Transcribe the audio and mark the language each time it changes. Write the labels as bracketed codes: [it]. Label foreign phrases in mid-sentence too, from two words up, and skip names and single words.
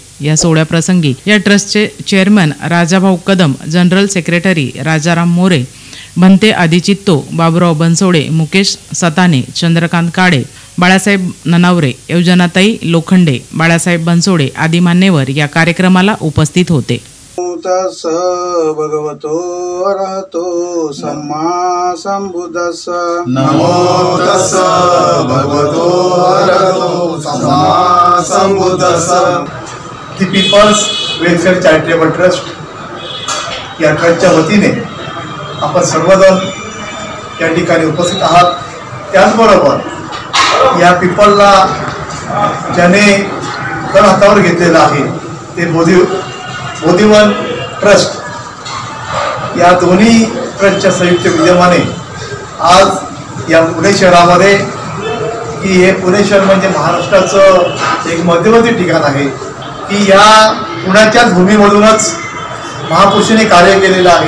[mr] या सोहळ्याप्रसंगी या ट्रस्टचे चेअरमन राजाभाऊ कदम, जनरल सेक्रेटरी राजाराम मोरे, भंते आदिचित्तो, बाबुराव बनसोडे, मुकेश सताने, चंद्रकांत काळे, बाळासाहेब ननावरे, योजनाताई लोखंडे, बाळासाहेब बनसोडे आदी मान्यवर या कार्यक्रमाला उपस्थित होते। [pi] तस् भगवतो अरहतो सम्मा संबुद्धस्स नमो तस् भगवतो अरहतो सम्मा संबुद्धस्स। [mr] दी पीपल्स वेलफेअर चॅरिटेबल ट्रस्ट या ट्रस्टच्या वतीने आपण सर्वजण या ठिकाणी उपस्थित आहात। त्याचबरोबर या पीपलला ज्याने कर हातावर घेतलेला आहे ते बोधिवन ट्रस्ट या दोन्ही ट्रस्टच्या संयुक्त विद्यमाने आज या पुणे शहरामध्ये की हे पुणे शहर म्हणजे महाराष्ट्राचं एक मध्यवर्ती ठिकाण आहे की या पुण्याच्याच भूमीमधूनच महापुरुषांनी कार्य केलेलं आहे।